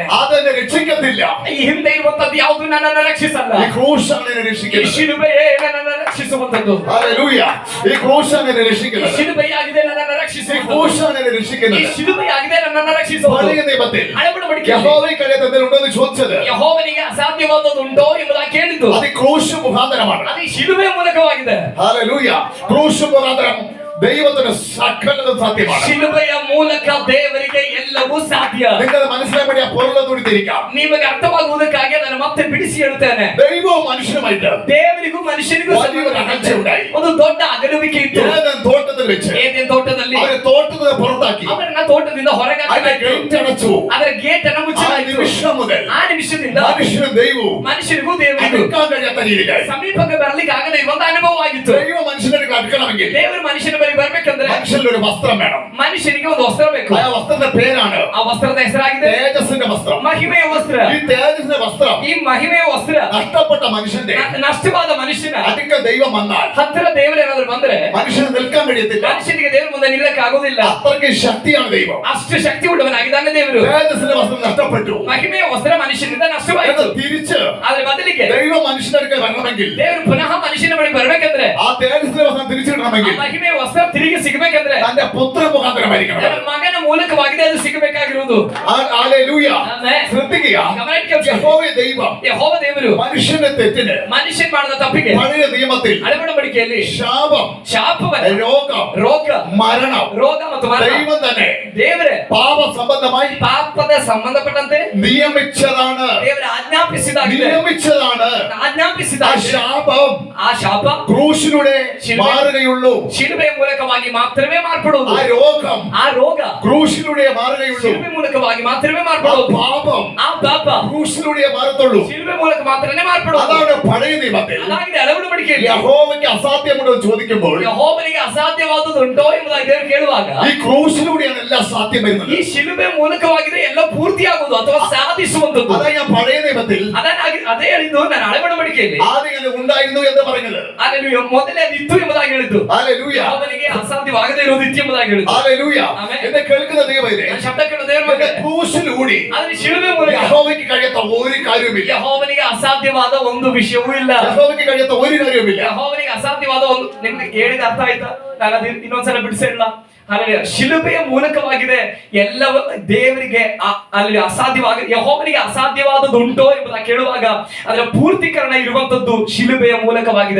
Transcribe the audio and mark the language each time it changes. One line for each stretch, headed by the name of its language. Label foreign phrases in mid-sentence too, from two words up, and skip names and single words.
Malayalam: അതെന്നെ രക്ഷിക്കത്തില്ല.
Kannada: ಈ ಹಿಂದೆ ಇರುವಂತದ್ದು ಯಾವುದು ನನ್ನನ್ನು ರಕ್ಷಿಸಲ್ಲ.
Malayalam: ഈ ക്രൂശാണ് എന്നെ
Kannada: ಈ
Malayalam: രക്ഷിക്കുന്നത്.
Kannada: ಶಿಲುಬೆಯೇ ನನ್ನನ್ನು ರಕ್ಷಿಸುವಂತದ್ದು.
Malayalam: ഹല്ലേലൂയ. ഈ ക്രൂശാണ് എന്നെ
Kannada: ಈ
Malayalam: രക്ഷിക്കുന്നത്.
Kannada: ಶಿಲುಬೆಯಾಗಿದೆ ನನ್ನನ್ನು
Malayalam: ഈ
Kannada: ರಕ್ಷಿಸುವಂತದ್ದು.
Malayalam: ക്രൂശാണ് എന്നെ
Kannada: ಈ
Malayalam: രക്ഷിക്കുന്നത്.
Kannada: ಶಿಲುಬೆಯಾಗಿದೆ ನನ್ನನ್ನು ರಕ್ಷಿಸುವುದು.
Malayalam: പഴയ നിയമത്തിൽ
Kannada: ಹಳೆ ಒಡಂಬಡಿಕೆಯಲ್ಲಿ
Malayalam: യഹോവയ്ക്ക് കഴിയാത്ത എന്തെങ്കിലും ഉണ്ടോ എന്ന് ചോദിച്ചത്
Kannada: ಯೆಹೋವನಿಗೆ ಅಸಾಧ್ಯವಾದದುಂಟೋ ಎಂಬುದಾಗಿ ಕೇಳಿದ್ದು.
Malayalam: അത് ഈ ക്രൂശ് മുഖാന്തരമാണ്.
Kannada: ಅದು ಈ ಶಿಲುಬೆ ಮೂಲಕವಾಗಿದೆ.
Malayalam: ഹല്ലേലൂയ. ക്രൂശ് മുഖാന്തരം ദൈവത്തിന് സകലതും സാധ്യമാണ്.
Kannada: ಶಿಲುಬೆಯ ಮೂಲಕ ದೇವರಿಗೆ ಎಲ್ಲವೂ ಸಾಧ್ಯ.
Malayalam: നിങ്ങൾ മനസ്സിലാക്കാൻ വേണ്ടി ആ പൊരുളെ തുടിത്തിരിക്കാം.
Kannada: ನಿಮಗೆ ಅರ್ಥವಾಗುವುದಕ್ಕಾಗಿ ನಾನು ಮತ್ತೆ ಬಿಡಿಸಿ ಹೇಳುತ್ತೇನೆ.
Malayalam: ദൈവവും മനുഷ്യനുമായിട്ട്
Kannada: ದೇವರಿಗೂ ಮನುಷ್ಯನಿಗೂ
Malayalam: വലിയൊരു അകൽച്ച ഉണ്ടായി.
Kannada: ಒಂದು ದೊಡ್ಡ ಅಗಲುವಿಕೆ ಇತ್ತು.
Malayalam: ഏദൻ തോട്ടത്തിൽ വെച്ച്
Kannada: ಏದೇನ್ ತೋಟದಲ್ಲಿ
Malayalam: അവരെ തോട്ടത്തിൽ പുറത്താക്കി.
Kannada: ಅವರನ್ನ ತೋಟದಿಂದ ಹೊರಗೆ
Malayalam: അതിന്റെ
Kannada: ಹಾಕಲಾಯಿತು.
Malayalam: ഗേറ്റ് അടച്ചു.
Kannada: ಅದರ ಗೇಟ್ ಅನ್ನು
Malayalam: ആ
Kannada: ಮುಚ್ಚಲಾಯಿತು.
Malayalam: നിമിഷം മുതൽ
Kannada: ಆ ನಿಮಿಷದಿಂದ
Malayalam: മനുഷ്യനും ദൈവവും
Kannada: ಮನುಷ್ಯನಿಗೂ ದೇವರಿಗೂ
Malayalam: അടുക്കാൻ കഴിയാത്ത രീതിയിലായി.
Kannada: ಸಮೀಪಕ್ಕೆ ಬರಲಿಕ್ಕೆ ಆಗದೆ ಇರುವಂತ ಅನುಭವ ಆಗಿತ್ತು.
Malayalam: ദൈവ മനുഷ്യനെ അടുക്കണമെങ്കിൽ
Kannada: ದೇವರು ಮನುಷ್ಯನ ಬಳಿ ಬರ್ಬೇಕಂದ್ರೆ
Malayalam: മനുഷ്യനിൽ ഒരു വസ്ത്രം വേണം.
Kannada: ಮನುಷ್ಯನಿಗೆ ಒಂದು ವಸ್ತ್ರ ಬೇಕು.
Malayalam: ആ വസ്ത്രത്തിന്റെ പേരാണ്
Kannada: ಆ ವಸ್ತ್ರದ ಹೆಸರಾಗಿದೆ
Malayalam: തേജസ്സിന്റെ വസ്ത്രം.
Kannada: ಮಹಿಮೆಯ ವಸ್ತ್ರ.
Malayalam: ഈ തേജസ്സിന്റെ വസ്ത്രം
Kannada: ಈ ಮಹಿಮೆಯ ವಸ್ತ್ರ
Malayalam: നഷ്ടപ്പെട്ട മനുഷ്യന്റെ
Kannada: ನಷ್ಟವಾದ ಮನುಷ್ಯನ
Malayalam: അടുക്ക ദൈവം വന്നാൽ
Kannada: ಹತ್ತಿರ ದೇವರೇನಾದ್ರೂ ಬಂದ್ರೆ
Malayalam: മനുഷ്യന് നിൽക്കാൻ കഴിയത്തില്ല.
Kannada: ಮನುಷ್ಯನಿಗೆ ದೇವರ ಮುಂದೆ ನಿಲ್ಲಕ್ಕೆ ಆಗೋದಿಲ್ಲ.
Malayalam: അത്രയ്ക്ക് ശക്തിയാണ് ദൈവം.
Kannada: ಅಷ್ಟು ಶಕ್ತಿ ಉಳ್ಳವನಾಗಿದ್ದಾನೆ ದೇವರು.
Malayalam: തേജസ്സിന്റെ വസ്ത്രം നഷ്ടപ്പെട്ടു.
Kannada: ಮಹಿಮೆಯ ವಸ್ತ್ರ ಮನುಷ್ಯನಿಂದ ನಷ್ಟವಾಯಿತು.
Malayalam: എന്നാൽ തിരിച്ച്
Kannada: ಆದ್ರೆ ಬದಲಿಗೆ
Malayalam: ദൈവം മനുഷ്യന്റെ അടുക്കൽ വരണമെങ്കിൽ
Kannada: ದೇವರು ಪುನಃ ಮನುಷ್ಯನ ಬಳಿ ಬರ್ಬೇಕಂದ್ರೆ
Malayalam: ആ തേജസ്സിന്റെ വസ്ത്രം തിരിച്ചു
Kannada: ಆ
Malayalam: കിട്ടണമെങ്കിൽ
Kannada: ಮಹಿಮೆಯ ವಸ್ತ್ರ ತಿರುಗಿ ಸಿಗಬೇಕಂದ್ರೆ
Malayalam: തന്റെ പുത്ര മുഖാന്തരമായിരിക്കണം.
Kannada: ನನ್ನ ಮಗನ ಮೂಲಕವಾಗಿದೆ ಅದು ಸಿಗಬೇಕಾಗಿರುವುದು.
Malayalam: ഹല്ലേലൂയ.
Kannada: ಆಮೆನ್.
Malayalam: ശ്രദ്ധിക്കുക.
Kannada: ಗಮನಿಸಿ.
Malayalam: യഹോവേ ദൈവം
Kannada: ಯೆಹೋವ ದೇವರು
Malayalam: മനുഷ്യന്റെ തെറ്റിന്
Kannada: ಮನುಷ್ಯನ್ ಮಾಡಿದ ತಪ್ಪಿಗೆ
Malayalam: പഴയ നിയമത്തിൽ
Kannada: ಹಳೆ ಒಡಂಬಡಿಕೆಯಲ್ಲಿ
Malayalam: ശാപം,
Kannada: ಶಾಪವನ್ನ,
Malayalam: രോഗം,
Kannada: ರೋಗ,
Malayalam: മരണം
Kannada: ರೋಗ ಮತ್ತು ಮರಣ
Malayalam: ദൈവം തന്നെ
Kannada: ದೇವರೇ
Malayalam: പാപ സംബന്ധമായി
Kannada: ಪಾಪದ ಸಂಬಂಧಪಟ್ಟಂತೆ
Malayalam: നിയമിച്ചതാണ്.
Kannada: ದೇವರ ಆಜ್ಞಾಪಿಸಿದಾಗಿದೆ.
Malayalam: നിയമിച്ചതാണ്. ആ
Kannada: ಆಜ್ಞಾಪಿಸಿದಾಗ
Malayalam: ശാപം
Kannada: ಆ ಶಾಪ
Malayalam: ക്രൂശിലൂടെ മാറുകയുള്ളൂ.
Kannada: ಶಿಲುಬೆಯ ಮೂಲಕವಾಗಿ ಮಾತ್ರವೇ ಮಾರ್ಪಡುವುದು.
Malayalam: ആ രോഗം
Kannada: ಆ ರೋಗ
Malayalam: ക്രൂശിലൂടെ മാറുകയുള്ളൂ.
Kannada: ಶಿಲುಬೆ ಮೂಲಕವಾಗಿ ಮಾತ್ರವೇ
Malayalam: ആ
Kannada: ಮಾರ್ಪಡುವುದು.
Malayalam: പാപം
Kannada: ಆ ಪಾಪ
Malayalam: ക്രൂശിലൂടെ മാറത്തുള്ളൂ.
Kannada: ಶಿಲುಬೆ ಮೂಲಕ ಮಾತ್ರನೇ ಮಾರ್ಪಡುವುದು.
Malayalam: അതാണ് പഴയ നിയമത്തിൽ.
Kannada: ಅದಾಗಿದೆ ಹಳೆ ಒಡಂಬಡಿಕೆಯಲ್ಲಿ.
Malayalam: യഹോവയ്ക്ക് അസാധ്യമുണ്ടോ എന്ന് ചോദിക്കുമ്പോൾ
Kannada: ಯೆಹೋವನಿಗೆ ಅಸಾಧ್ಯವಾದುದುಂಟೋ ಎಂಬುದಾಗಿ ದೇವರು ಕೇಳುವಾಗ
Malayalam: ഈ ക്രൂശിലൂടെയാണ് എല്ലാം സാധ്യം വരുന്നത്.
Kannada: ಈ ಶಿಲುಬೆ ಮೂಲಕವಾಗಿದೆ ಎಲ್ಲ ಪೂರ್ತಿಯಾಗುವುದು ಅಥವಾ ಸಾಧಿಸುವಂತದ್ದು.
Malayalam: അതാ ഞാൻ പഴയ നിയമത്തിൽ
Kannada: ಅದೇ ಹೇಳಿದ್ದು ನಾನು ಹಳೆ ಒಡಂಬಡಿಕೆಯಲ್ಲಿ
Malayalam: ആദ്യം അങ്ങനെ ഉണ്ടായിരുന്നു എന്ന് പറഞ്ഞത്.
Kannada: ಅಲ್ಲೆಲೂಯ ಮೊದಲೇ ಅದು ಇತ್ತು ಎಂಬುದಾಗಿ ಹೇಳಿದ್ದು.
Malayalam: ഹല്ലേലൂയ.
Kannada: ಯೆಹೋವನಿಗೆ ಅಸಾಧ್ಯವಾಗದೇ ಇರುವುದು ಇತ್ತು ಎಂಬುದಾಗಿ ಹೇಳಿದ್ದು.
Malayalam: ഹല്ലേലൂയ. ആമേൻ. എന്നെ കേൾക്കുന്ന ദൈവമേ,
Kannada: ನಾನು ಶಬ್ದ ಕೇಳೋ ದೇವರ
Malayalam: എന്റെ
Kannada: ಬಗ್ಗೆ
Malayalam: ക്രൂശിലൂടെ
Kannada: ಆದ್ರೆ ಶಿಲುಬೆ ಮೂಲಕ
Malayalam: യഹോവയ്ക്ക് കഴിയാത്ത ഒരു കാര്യവുമില്ല.
Kannada: ಯೆಹೋವನಿಗೆ ಅಸಾಧ್ಯವಾದ ಒಂದು ವಿಷಯವೂ ಇಲ್ಲ.
Malayalam: യഹോവയ്ക്ക് കഴിയാത്ത ഒരു കാര്യവുമില്ല.
Kannada: ಯೆಹೋವನಿಗೆ ಅಸಾಧ್ಯವಾದ ಒಂದು, ನಿಮ್ಗೆ ಹೇಳಿದ ಅರ್ಥ ಆಯ್ತಾ? ನಾನು ಅದು ಇನ್ನೊಂದ್ಸಲ ಬಿಡಿಸಿಲ್ಲ. ಅಲ್ಲಿ ಶಿಲುಬೆಯ ಮೂಲಕವಾಗಿದೆ ಎಲ್ಲವ ದೇವರಿಗೆ ಅಲ್ಲಿ ಅಸಾಧ್ಯವಾಗ, ಯೆಹೋವನಿಗೆ ಅಸಾಧ್ಯವಾದದುಂಟೋ ಎಂಬುದಾಗಿ ಕೇಳುವಾಗ ಅದರ ಪೂರ್ತೀಕರಣ ಇರುವಂತದ್ದು ಶಿಲುಬೆಯ ಮೂಲಕವಾಗಿದೆ.